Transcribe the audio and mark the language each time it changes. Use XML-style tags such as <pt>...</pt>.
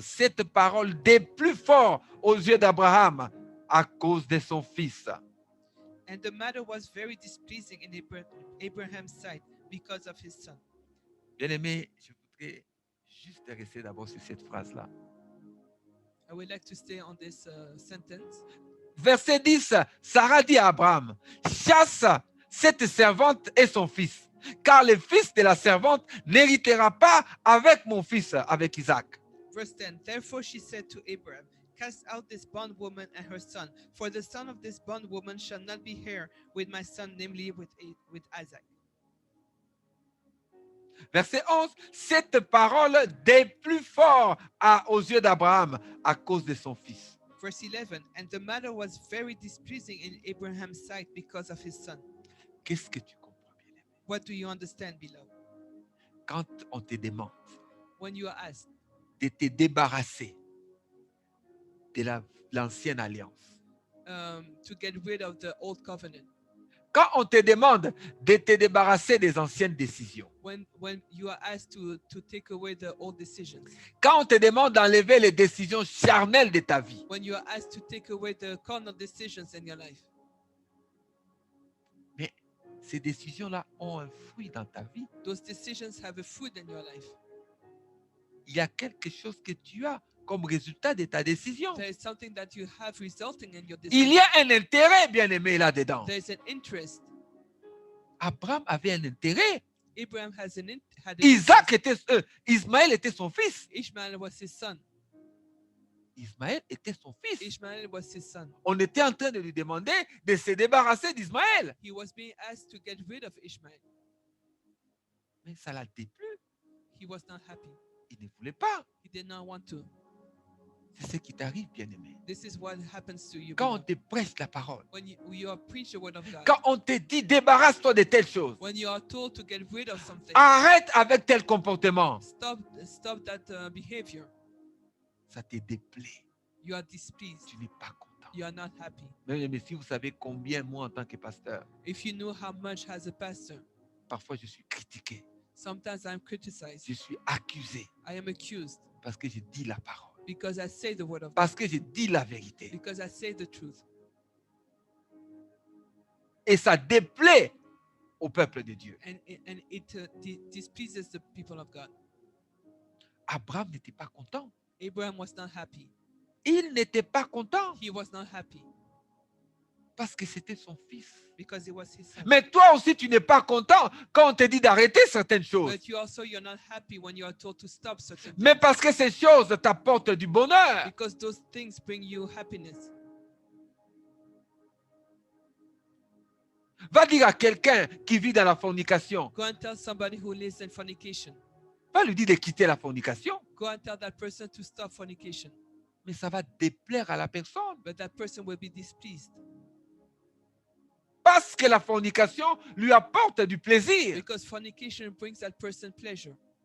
<fr>Cette parole des plus forts aux yeux d'Abraham à cause de son fils.</fr> <en>And the matter was very displeasing in Abraham's sight because of his son.</en> <fr>Bien-aimé, je voudrais juste rester d'abord sur cette phrase-là.</fr> <en>I would like to stay on this sentence.</en> <fr>Verset 10. Sarah dit à Abraham, chasse cette servante et son fils, car le fils de la servante n'héritera pas avec mon fils, avec Isaac.</fr> <en>Verse 10. Therefore she said to Abraham, cast out this bondwoman and her son, for the son of this bondwoman shall not be heir with my son, namely with Isaac.</en> <fr>Verset 11. Cette parole des plus forts aux yeux d'Abraham à cause de son fils.</fr> <en>Verse 11. And the matter was very displeasing in Abraham's sight because of his son.</en> <fr>Qu'est-ce que tu comprends, bien-aimé?</fr> <en>What do you understand, beloved?</en> <fr>Quand on te demande</fr> <en>When you are asked</en> <fr>de te débarrasser de l'ancienne alliance,</fr> <en>to get rid of the old covenant,</en> <fr>quand on te demande de te débarrasser des anciennes décisions,</fr> <en>when you are asked to take away the old decisions,</en> <fr>quand on te demande d'enlever les décisions charnelles de ta vie,</fr> <en>when you are asked to take away the carnal decisions in your life,</en> <fr>mais ces décisions-là ont un fruit dans ta vie.</fr> <en>those decisions have a fruit in your life.</en> <fr>Il y a quelque chose que tu as comme résultat de ta décision.</fr> <en>There is something that you have resulting in your</en> <fr>Il</fr> <en>decision.</en> <fr>y a un intérêt, bien-aimé, là-dedans.</fr> <en>There is an interest.</en> <fr>Abraham avait un intérêt.</fr> <en>Abraham had an</en> <fr>Isaac</fr> <en>interest.</en> <fr>était, Ismaël était son fils.</fr> <en>Ishmael was his son.</en> <fr>Ismaël était son fils.</fr> <en>Ishmael was his son.</en> <fr>On était en train de lui demander de se débarrasser d'Ismaël.</fr> <en>He was being asked to get rid of Ishmael.</en> <fr>Mais ça l'a déplu.</fr> <en>He was not happy.</en> <fr>Il ne voulait pas.</fr> <en>He did not want to.</en> <fr>C'est ce qui t'arrive, bien-aimé.</fr> <en>This is what happens to you.</en> <fr>Quand on</fr> <en>beloved.</en> <fr>te prêche la parole,</fr> <en>When you are preach the word of God.</en> <fr>quand on te dit débarrasse-toi de telles choses,</fr> <en>When you are told to get rid of something.</en> <fr>arrête avec tel comportement,</fr> <en>Stop that behavior.</en> <fr>ça te déplaît.</fr> <en>You are displeased.</en> <fr>Tu n'es pas content.</fr> <en>You are not happy.</en> <fr>Mais si vous savez combien, moi, en tant que pasteur,</fr> <en>If you know how much as a pastor,</en> <fr>parfois je suis critiqué,</fr> <en>sometimes I'm criticized.</en> <fr>je suis accusé</fr> <en>I am accused</en> <fr>parce que je dis la parole,</fr> <en>because I say the word of God.</en> <fr>parce que je dis la vérité.</fr> <en>Because I say the truth.</en> <fr>Et ça déplaît au peuple de Dieu.</fr> <en>And it displeases the people of God.</en> <fr>Abraham n'était pas content.</fr> <en>Abraham was not happy.</en> <fr>Il n'était pas content.</fr> <en>He was not happy.</en> <fr>Parce que c'était son fils.</fr> <en>because it was his son.</en> <fr>Mais toi aussi, tu n'es pas content quand on te dit d'arrêter certaines choses.</fr> <en>But you're not happy when you are told to stop certain</en> <fr>Mais</fr> <en>things,</en> <fr>parce que ces choses t'apportent du bonheur.</fr> <en>because those things bring you happiness.</en> <fr>Va dire à quelqu'un qui vit dans la fornication.</fr> <en>Go and tell somebody who lives in fornication.</en> <fr>Va lui dire de quitter la fornication.</fr> <en>Go and tell that person to stop fornication.</en> <fr>Mais ça va déplaire à la personne.</fr> <en>But that person will be displeased</en> <fr>Parce que la fornication lui apporte du plaisir.</fr> <en>because fornication brings that person pleasure.</en>